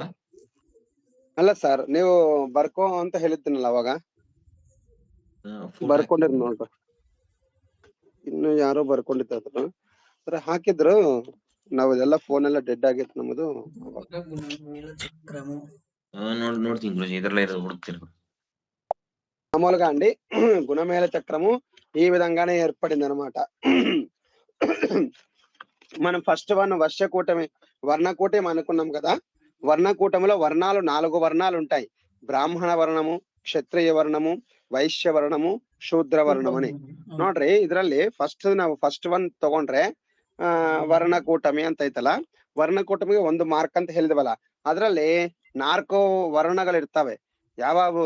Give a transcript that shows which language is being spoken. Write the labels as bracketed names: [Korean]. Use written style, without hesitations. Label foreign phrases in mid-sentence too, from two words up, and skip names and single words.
[Kannada] ಅಲ್ಲ ಸರ್, ನೀವು ಬರ್ಕೋ ಅಂತ ಹೇಳಿದ್ದೀನಲ್ಲ ಅವಾಗ, ಬರ್ಕೊಂಡಿರ್ ನೋಡ್ರಿ. ಇನ್ನು ಯಾರೋ ಬರ್ಕೊಂಡಿದ್ರು ಸರ್, ಹಾಕಿದ್ರು. ನಾವ್ ಇದೆಲ್ಲ ಫೋನ್ ಎಲ್ಲ ಡೆಡ್ ಆಗೈತೆ ನಮ್ಮದು. ನೋಡ್ತೀನಿ ಗುರುಜಿ, [Telugu] ఇదర్లో ఏదో ಹುಡುಕ್ತೀನಿ. మామూలుగా అండి గుణమేళ చక్రము ఈ విధంగానే ఏర్పడింది అనమాట. మనం ఫస్ట్ వర్షకూటమి వర్ణకూటమి అనుకున్నాం కదా. వర్ణకూటమిలో వర్ణాలు 4 వర్ణాలు ఉంటాయి. బ్రాహ్మణ వర్ణము, క్షత్రియ వర్ణము, వైశ్య వర్ణము, శూద్ర వర్ణము అని. [Kannada] ನೋಡ್ರಿ, ಇದ್ರಲ್ಲಿ ನಾವು ಫಸ್ಟ್ ಒನ್ ತಗೊಂಡ್ರೆ ವರ್ಣಕೂಟಮಿ ಅಂತ ಐತಲ್ಲ, ವರ್ಣಕೂಟಮಿಗೆ 1 ಮಾರ್ಕ್ ಅಂತ ಹೇಳಿದ್ವಲ್ಲ. ಅದ್ರಲ್ಲಿ 4 ವರ್ಣಗಳು ಇರ್ತವೆ. ಯಾವಾವು?